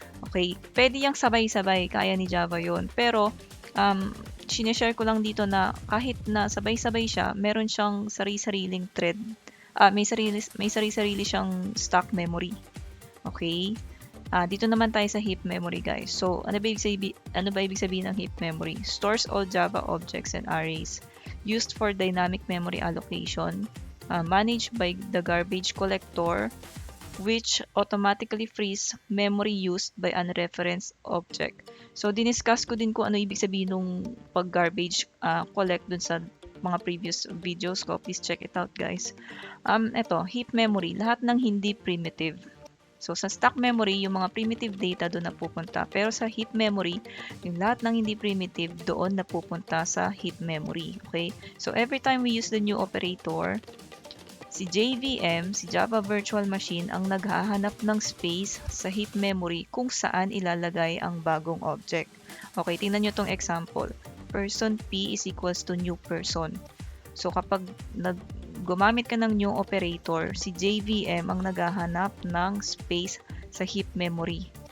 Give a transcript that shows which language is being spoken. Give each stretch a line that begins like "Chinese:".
Filipino: Okay, pwede yang sabay-sabay, kaya ni Java yon. Pero, sinishare ko lang dito na kahit na sabay-sabay siya, meron siyang sari-sariling thread. May sari-sarili siyang stock memory. Okay? Dito naman tayo sa heap memory, guys. So, ano ba ibig sabihin ng heap memory?
English: Stores all Java objects and arrays used for dynamic memory allocation, managed by the garbage collector, which automatically frees memory used by unreferenced object.
Filipino: So, diniscuss ko din kung ano ibig sabihin nung pag-garbage collect dun sa mga previous videos ko.
English: Please check it out, guys.
Filipino: Ito, heap memory, lahat ng hindi primitive. So, sa stock memory, yung mga primitive data doon napupunta. Pero sa heap memory, yung lahat ng hindi primitive doon napupunta sa heap memory. Okay? So,
English: every time we use the new operator,
Filipino: si JVM, si Java Virtual Machine, ang naghahanap ng space sa heap memory kung saan ilalagay ang bagong object. Okay, tingnan nyo tong example.
English: Person P is equals to new person.
Filipino: So, kapag gumamit ka ng new operator, si JVM ang naghahanap ng space sa heap memory.